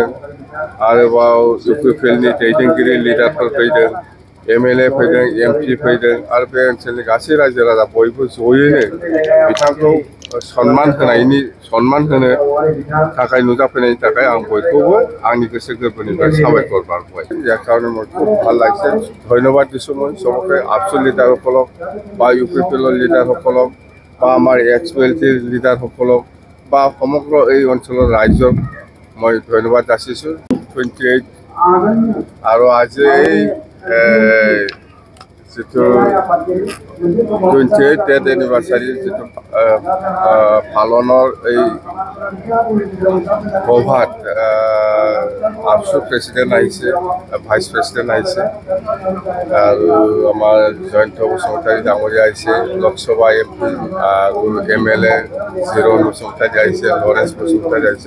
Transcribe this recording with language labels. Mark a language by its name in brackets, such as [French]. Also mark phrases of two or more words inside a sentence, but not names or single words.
[Bodo] आरोबाव UPPLनि दैदेनगिरि लिडारफोर फैदों। MLA फैदों, MP फैदों आरो बे ओनसोलनि गासै रायजो राजा बयबो जयैनो बिथांखौ सन्मान होनो थाखाय नुजाफैनायनि थाखाय आं बयखौबो आंनि गोसो गोरबोनिफ्राय साबायखर बावबाय। [Bangla] যার কারণে আমার খুব ভালো লাগছে। [Assamese] ধন্যবাদ দিছোঁ মই চবকে, আপচু লিডাৰসকলক বা UPPLৰ লিডাৰসকলক বা আমাৰ XPLTৰ লিডাৰসকলক বা সমগ্ৰ এই অঞ্চলৰ ৰাইজক মই ধন্যবাদ যাচিছোঁ। 28 আৰু আজি যিটো 28 [English] death anniversary [Assamese] যিটো পালনৰ এই সভাত আপচু প্ৰেচিডেণ্ট আহিছে, [English] vice president [Assamese] আহিছে আৰু আমাৰ জয়ন্ত বসুমতাৰী ডাঙৰীয়া আহিছে, লোকসভা MP আৰু MLA জিৰণ বসুমতাৰী আহিছে, লৰেন্স বসুমতাৰী আহিছে।